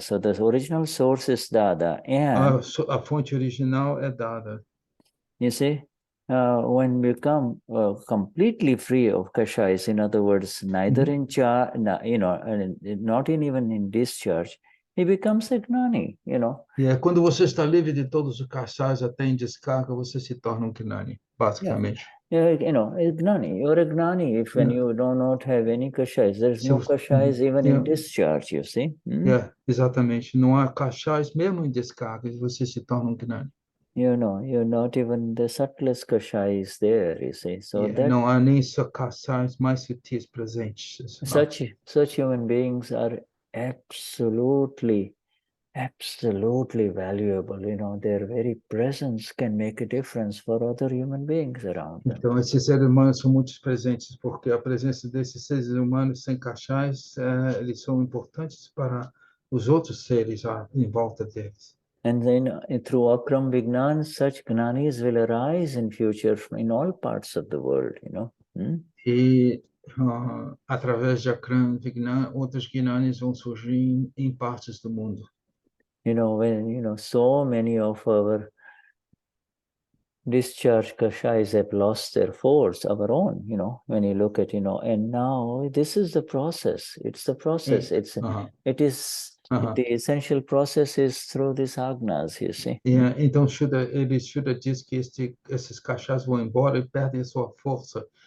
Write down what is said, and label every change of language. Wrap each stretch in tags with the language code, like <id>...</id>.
<en>So the original source is Dada. And</en> <pt>a fonte original é Dada.</pt> <en>You see, when we become completely free of kashays, in other words, neither in charge, you know, not even in discharge, he becomes a Gnani, you know.</en> <pt>Quando você está livre de todos os kashays até em descarga, você se torna um Gnani, basicamente.</pt> <en>Yeah, you know, a Gnani. You're a Gnani if when you do not have any kashays. There's no kashays even in discharge, you see.</en> <pt>Exatamente. Não há kashays mesmo em descarga, você se torna um Gnani.</pt> <en>You know, you're not even the subtlest kashays there, you see. So that</en> <pt>não há nem kashays mais sutis presentes.</pt> <en>Such human beings are absolutely valuable. You know, their very presence can make a difference for other human beings around them.</en> <pt>Então, esses seres humanos são muito presentes, porque a presença desses seres humanos sem kashays, eles são importantes para os outros seres em volta deles.</pt> <en>And then through AKram Vignan, such Gnanis will arise in future in all parts of the world, you know.</en> <pt>E através de AKram Vignan, outros Gnanis vão surgir em partes do mundo.</pt> <en>You know, when, you know, so many of our discharge kashays have lost their force, our own, you know, when you look at, you know, and now this is the process. It's the process. It is the essential process is through these agnas, you see.</en> <pt>Então, Shuddha diz que esses kashays vão embora e perdem a sua força.</pt>